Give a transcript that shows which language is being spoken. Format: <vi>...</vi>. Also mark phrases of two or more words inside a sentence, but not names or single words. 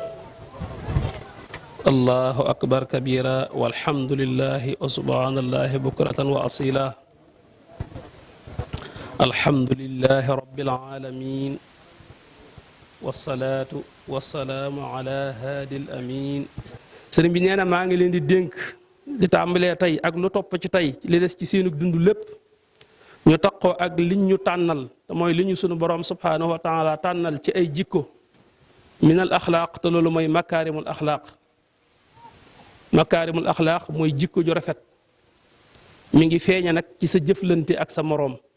<ar>الله أكبر كبيرا والحمد لله وسبحان الله بكرة وأصيلا. الحمد لله رب العالمين والصلاة والسلام على هادي الأمين.</ar> <wo>sëriñ bi nee na maa ngi leen di dénk di tàmbalee tey ak lu topp ci tey li des ci seenu dund lépp ñu taqoo ak liñ ñu tànnal te mooy li ñu sunu borom</wo> <ar>سبحانه وتعالى</ar> <wo>tànnal ci ay jikko</wo> <ar>من الأخلاق</ar> <wo>te loolu mooy</wo> <ar>مكارم الأخلاق. مكارم الأخلاق</ar> <wo>mooy jikko ju rafet mi ngi feeña nag ci sa jëflante ak sa moroom.</wo>